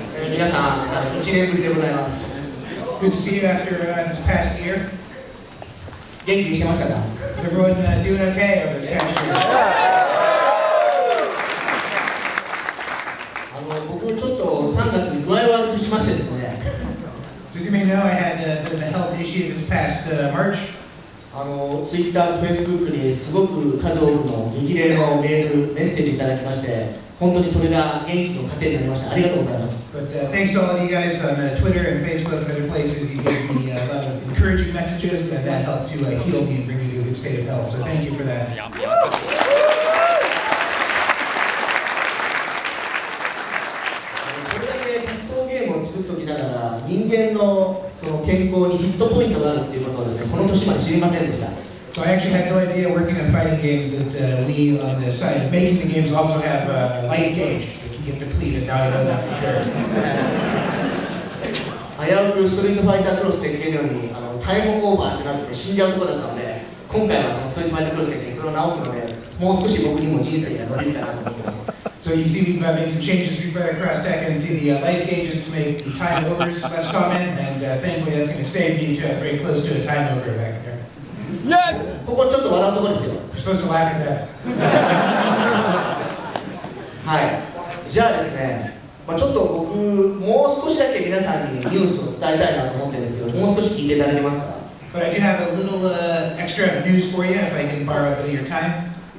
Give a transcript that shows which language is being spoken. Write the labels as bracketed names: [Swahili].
[Japanese] 皆さん、1年ぶりでございます。 [English] Good to see you after this past year. [Japanese] 元気にしてましたか？ [English] Is everyone doing okay over this past year? [Japanese] 僕ちょっと3月に具合悪くしましてですね。 [English] Just so you may know, I had a bit of a health issue this past March. [Japanese] Twitter と Facebook にすごく数多くの激励のメッセージいただきまして、本当にそれが元気の糧になりました。ありがとうございます。 [English] But thanks to all of you guys on Twitter and Facebook and other places, you gave me a lot of encouraging messages, and that helped to heal me and bring me to a good state of health. So thank you for that. [Japanese] それだけ格闘ゲームを作っておきながら、人間のその健康にヒットポイントがあるっていうことをですね、この年まで知りませんでした。 [English] So I actually had no idea working on fighting games that we on the side of making the games also have a life gauge that can get depleted. Now I know that for sure. [Japanese] 危うくストリートファイタークロス鉄拳のようにタイムオーバーってなって死んじゃうところだったので、今回はそのストリートファイタークロス鉄拳それを直すので、もう少し僕にも人生が乗れるかなと思ってます。 [English] So you see we've made some changes to Street Fighter Cross Tekken to the life gauges to make the time overs less common, and thankfully that's going to save me very close to a time over back there. Yes! [Japanese] ここちょっと笑うところですよ。 [English] We're supposed to laugh at that. [Japanese] はい。じゃあですね、ちょっと僕もう少しだけ皆さんにニュースを伝えたいなと思ってるんですけど、もう少し聞いていただけますか？ [English] But I do have a little extra news for you if I can borrow a bit of your time.